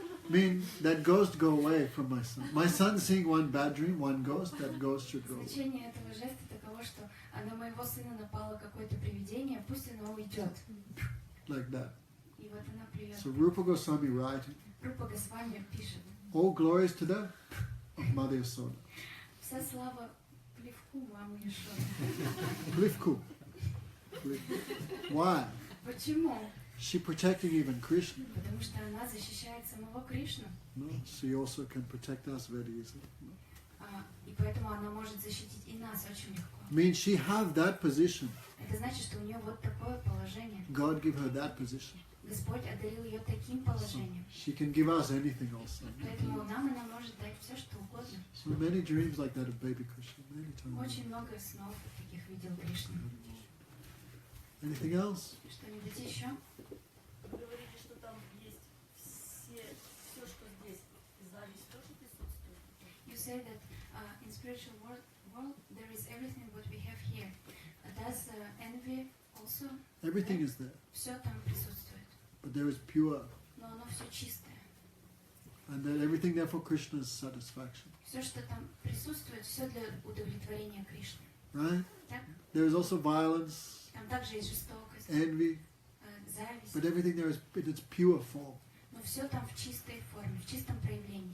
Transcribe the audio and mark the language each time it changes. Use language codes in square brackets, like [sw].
[en] Mean that ghost go away from my son. My son seeing one bad dream, one ghost, that ghost should go away. [ru] Значение этого жеста таково, что на моего сына напало какое-то привидение, пусть оно уйдет. [en] Like that. [ru] И вот она плюет. [en] So Rupa Goswami writing, [ru] Рупа Госвами пишет, [en] all glories to the of Mother Yasoda. [ru] вся слава плевку мамы Ишоды. [en] Plivku. Why? [ru] Почему? [en] She protecting even Krishna. Потому что она защищает самого Кришну. No? She also can protect us very easily. No? [ru] И поэтому она может защитить и нас очень легко. [en] Means she have that position. [ru] Это значит, что у нее вот такое положение. [en] God give her that position. [ru] Господь одарил ее таким [en] So [ru] положением. [en] she can give us anything also. [ru] Поэтому нам она может дать все, что угодно. [en] So many dreams like that of baby Krishna. Many times. [ru] Очень много снов таких видел Кришна. [en] Anything else? [ru] Что-нибудь еще? Вы говорите, что там есть все, что здесь, зависть тоже присутствует? [en] You say that in spiritual world there is everything what we have here. Does envy also? Everything is there. [ru] Все там присутствует. [en] But there is pure. [ru] Но оно все чистое. [en] And then everything there for Krishna's satisfaction. [ru] Все, что там присутствует, все для удовлетворения Кришны. [en] Right? [ru] Так? [en] There is also violence, [ru] Там также есть жестокость, [en] envy, [ru] зависть. [en] but everything there is in its pure form. [ru] Но все там в чистой форме, в чистом проявлении.